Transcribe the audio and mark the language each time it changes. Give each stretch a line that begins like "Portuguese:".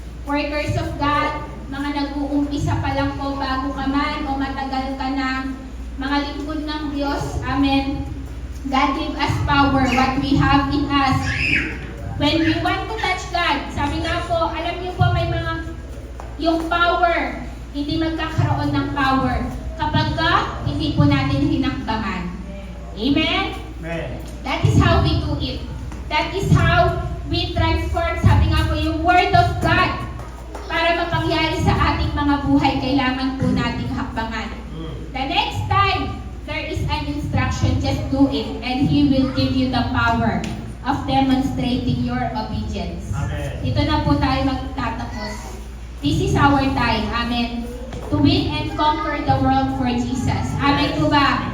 English: Workers of God,
Filipino: mga nag-uumpisa pa lang po bago ka man o matagal ka na, mga lingkod ng Diyos. Amen.
English: God gave us power, what we have in us. When we want to touch God,
Filipino: sabi nga po, alam niyo po may mga, yung power, hindi magkakaroon ng power kapag hindi po natin hinakbangan. Amen? Amen.
English: That is how we do it. That is how we transform,
Filipino: sabi nga po,
English: yung Word of God.
Filipino: Para mapangyari sa ating mga buhay, kailangan po nating hakbangan.
English: The next time there is an instruction, just do it. And He will give you the power of demonstrating your obedience. Amen.
Filipino: Dito na po tayo magtatapos.
English: This is our time.
Filipino: Amen.
English: To win and conquer the world for Jesus.
Filipino: Amen po ba?